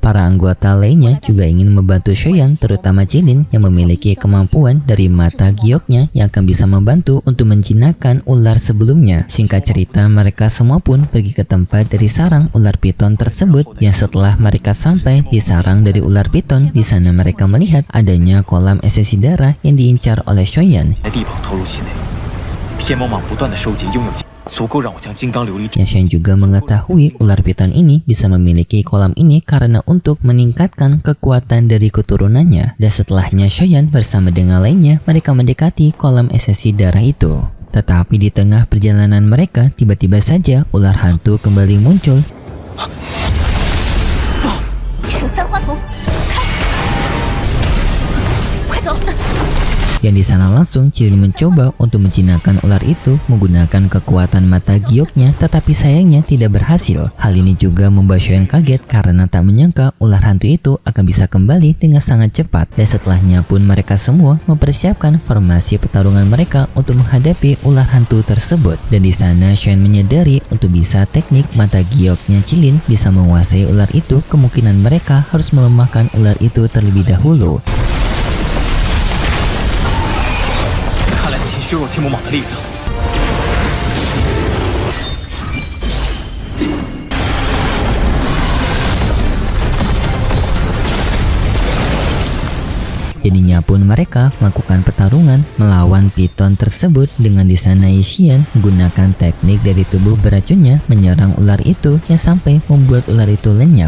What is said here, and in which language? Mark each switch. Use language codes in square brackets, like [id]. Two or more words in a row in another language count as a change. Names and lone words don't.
[id] Para anggota lainnya juga ingin membantu Shoyan, terutama Jilin yang memiliki kemampuan dari mata gioknya yang akan bisa membantu untuk menjinakkan ular sebelumnya. Singkat cerita, mereka semua pun pergi ke tempat dari sarang ular piton tersebut. Yang setelah mereka sampai di sarang dari ular piton, di sana mereka melihat adanya kolam esensi darah yang diincar oleh Shoyan. [zh] 在地堡投入系内，天魔蟒不断的收集拥有足够让我将金刚琉璃 [id] Yang Shoyan juga mengetahui ular piton ini bisa memiliki kolam ini karena untuk meningkatkan kekuatan dari keturunannya. Dan setelahnya Shoyan bersama dengan lainnya mereka mendekati kolam esensi darah itu. Tetapi di tengah perjalanan mereka, tiba-tiba saja ular hantu kembali muncul. [zh] 圣三花瞳，快走！ [id] Yang di sana langsung Jilin mencoba untuk menjinakkan ular itu menggunakan kekuatan mata gioknya, tetapi sayangnya tidak berhasil. Hal ini juga membuat Shoyan kaget karena tak menyangka ular hantu itu akan bisa kembali dengan sangat cepat. Dan setelahnya pun mereka semua mempersiapkan formasi pertarungan mereka untuk menghadapi ular hantu tersebut. Dan di sana Shoyan menyadari untuk bisa teknik mata gioknya Jilin bisa menguasai ular itu, kemungkinan mereka harus melemahkan ular itu terlebih dahulu. [zh] 看来得先削弱天魔蟒的力量。 [id] Jadinya pun mereka melakukan pertarungan melawan piton tersebut dengan di sana Yixian menggunakan teknik dari tubuh beracunnya menyerang ular itu yang sampai membuat ular itu lenyap.